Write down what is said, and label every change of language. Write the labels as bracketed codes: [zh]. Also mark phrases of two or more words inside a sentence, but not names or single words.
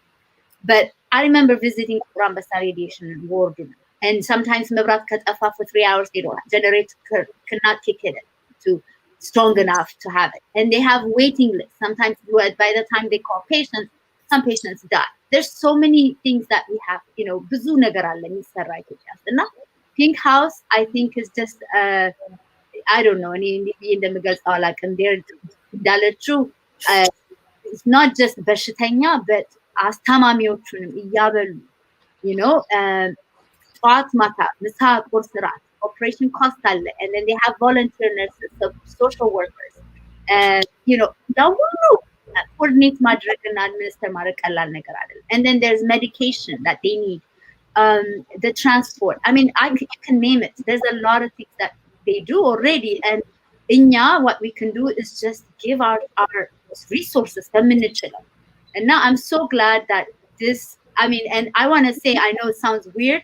[en] But I remember visiting Kurambasa radiation ward, and sometimes [am] መብራት ካጠፋ [en] for 3 hours. They don't have generator cannot kick it to strong enough to have it. And they have waiting lists. Sometimes by the time they call patients, some patients die. There's so many things that we have, [am] ብዙ ነገር አለ የሚሰራ ኢትዮጵያ ውስጥ እና [en] Pink House, I think, is just, I don't know, [am] እንደምገልጸው አላውቅም. እንዳለችው [en] it's not just [am] በሽተኛ, but አስታማሚዎቹንም እያበሉ, ጠዋት ማታ ምሳ ቁርስ ራት [en] operation cost [am] አለ, [en] and then they have volunteer nurses, social workers, [am] ሁሉ coordinate ማድረግና administer ማድረግ ቀላል ነገር አይደለም. [en] And then there's medication that they need. The transport. I mean, you can name it. There's a lot of things that they do already. And what we can do is just give our resources. And now I'm so glad that this, and I want to say, I know it sounds weird.